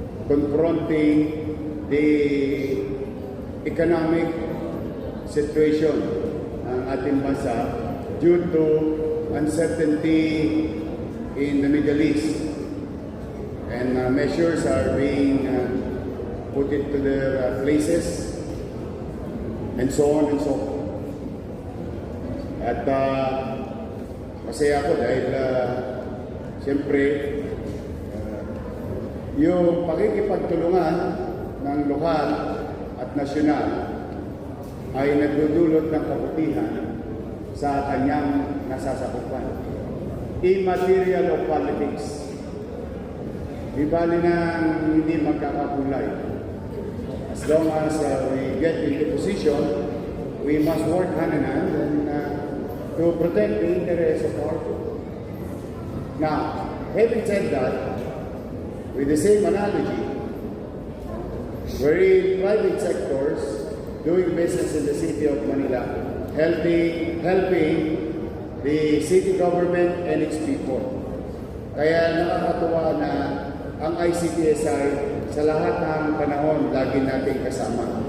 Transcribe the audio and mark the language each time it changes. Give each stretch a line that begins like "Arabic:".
English: confronting the economic situation
Filipino: ng ating bansa
English: due to uncertainty in the Middle East. And measures are being put into their places, and so on and so forth.
Filipino: At masaya ako dahil siyempre yung pakikipagtulungan ng lokal at nasyonal ay nagdudulot ng kabutihan sa kanyang nasasakupan.
English: Immaterial of politics.
Filipino: Di bali na hindi magkakakulay.
English: As long as we get into position, we must work hand in hand and to protect the interests of our people. Now, having said that, with the same analogy, we're in private sectors doing business in the city of Manila, helping the city government and its people.
Filipino: Kaya nakakatuwa na ang ICTSI sa lahat ng panahon lagi nating kasama.